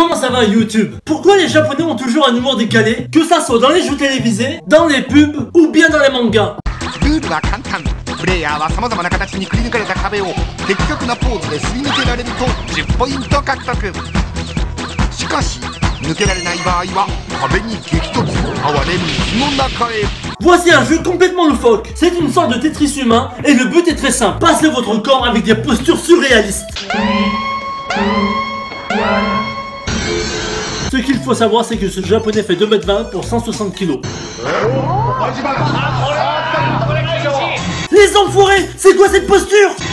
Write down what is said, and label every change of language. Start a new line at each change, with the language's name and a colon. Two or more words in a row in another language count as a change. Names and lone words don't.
French: avant YouTube. Pourquoi les Japonais ont toujours un humour décalé, que ça soit dans les jeux télévisés, dans les pubs ou bien dans les mangas?
Japanese: ルールは簡単。プレイヤーは様々な形にくり抜かれた壁を的確なポーズですり抜けられると10ポイント獲得。しかし抜けられない場合は壁に激突、哀れ水の中へ。
French: Voici un jeu complètement loufoque. C'est une sorte de Tetris humain et le but est très simple. Passez votre corps avec des postures surréalistes. Ce qu'il faut savoir, c'est que ce japonais fait 2,20 m pour 160 kg. Les enfoirés, c'est quoi cette posture?